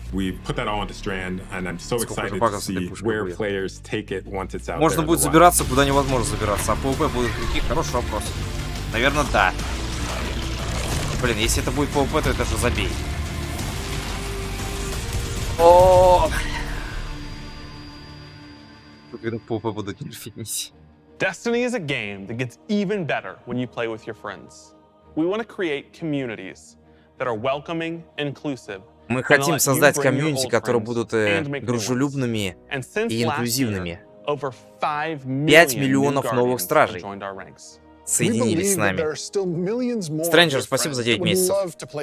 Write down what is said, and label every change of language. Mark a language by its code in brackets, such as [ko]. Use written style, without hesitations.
[en] We put that all into Strand, and I'm so excited to see where players take it once it's out. [ru] Можно будет забираться, куда невозможно забираться. А PvP будут какие? Хороший вопрос. Наверное, да. Блин, если это будет PvP, то это же забей. О! Когда PvP будут нерфить миссии. [en] Destiny is a game that gets even better when you play with your friends. We want to create communities that are welcoming, inclusive. [ru] Мы хотим создать комьюнити, которые будут дружелюбными и инклюзивными. 5 миллионов новых стражей соединились с нами. Стрэнджер, спасибо за 9 месяцев.